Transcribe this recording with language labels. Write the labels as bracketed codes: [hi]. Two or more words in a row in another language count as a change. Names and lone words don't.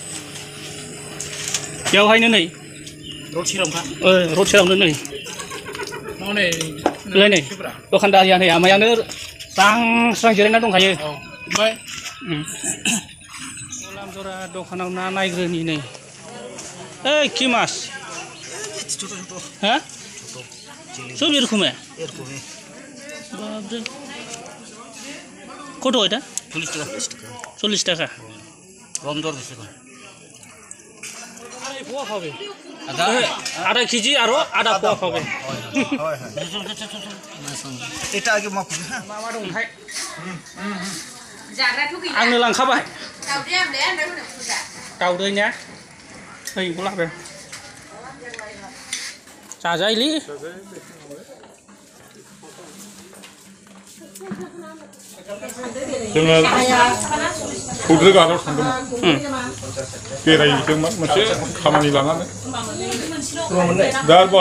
[brx] बेवहायनो नै रड सेरावनो नै नै दखानदारिया नै आमायानो स्रां स्रां जिरायना दंखायो बलामजरा दखानाव ना नायग्रोनि नै ओइ कि [bn] मास হ্যাঁ সব এরকম কত এটা 40 টাকা কম দর বেশি পোয়া হবে আধা কেজি আরো আধা পোয়া হবে এটা আগে মাপ হ্যাঁ [brx] मा दंहाय जाग्राथ' गैया आंनो लांखाबाय दाउदैया बे ओमफ्राय उनाव फुजा दाउदै ने ओइ बेखौ लाबो जाजायोलै जोङो चौधुरी घाटआव थांदोंमोन बेरायहैदोंमोन मोनसे खामानि लानानै दा बेवहाय